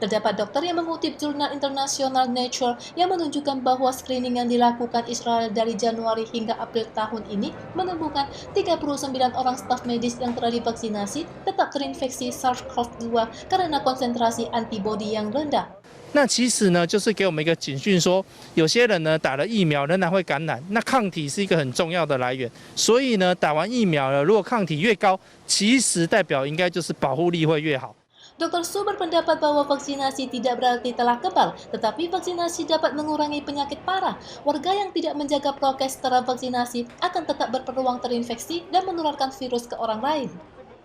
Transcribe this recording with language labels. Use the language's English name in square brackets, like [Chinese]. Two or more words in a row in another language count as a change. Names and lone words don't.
[Indonesian] Terdapat dokter yang mengutip jurnal internasional Nature yang menunjukkan bahwa screening yang dilakukan Israel dari Januari hingga April tahun ini menemukan 39 orang staf medis yang telah divaksinasi tetap terinfeksi SARS-CoV-2 karena konsentrasi antibodi yang rendah. [Chinese] 那其实呢，就是给我们一个警讯说，有些人呢打了疫苗仍然会感染，那抗体是一个很重要的来源。所以呢，打完疫苗了，如果抗体越高，其实代表应该就是保护力会越好。 [Indonesian] Dr. Su berpendapat bahwa vaksinasi tidak berarti telah kebal, tetapi vaksinasi dapat mengurangi penyakit parah. Warga yang tidak menjaga prokes setelah vaksinasi akan tetap berpeluang terinfeksi dan menularkan virus ke orang lain.